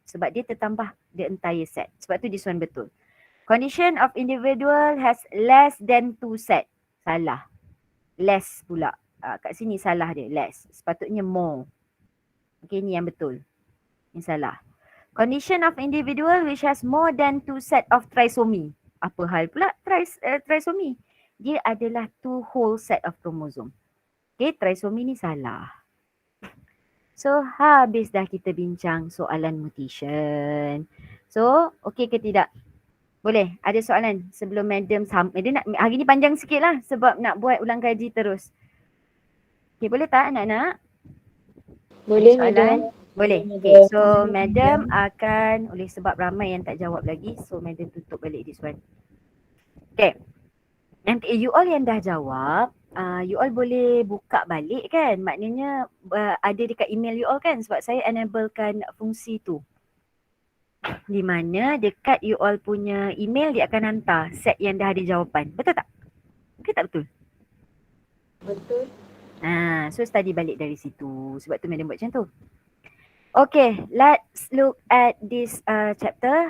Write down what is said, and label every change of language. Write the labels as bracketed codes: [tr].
[ms] Sebab dia tertambah [en] the entire set. [ms] Sebab tu [en] this one [ms] betul. [en] Condition of individual has less than 2 set. [ms] Salah. Less pula. Kat sini salah dia, less. Sepatutnya more. Okay, ni yang betul. Ini salah. [en] Condition of individual which has more than 2 set of trisomy. [ms] Apa hal pula trisomy? Dia adalah [en] 2 whole set of chromosome. [ms] Okay, trisomy ni salah. So, habis dah kita bincang soalan mutation. So, okay ke tidak? Boleh? Ada soalan sebelum madam hari ni panjang sikit lah sebab nak buat ulang kaji terus. Okay, boleh tak anak-anak? Boleh, soalan? madam. Boleh. Okay, so madam akan, oleh sebab ramai yang tak jawab lagi, so madam tutup balik [en] this one. [ms] Okay. Nanti you all yang dah jawab, you all boleh buka balik kan? Maknanya ada dekat email you all kan? Sebab saya enablekan fungsi tu. Di mana dekat you all punya email dia akan hantar set yang dah ada jawapan. Betul tak? Okay tak betul? Betul. So study balik dari situ. Sebab tu madam buat macam tu. [en] Okay, let's look at this chapter.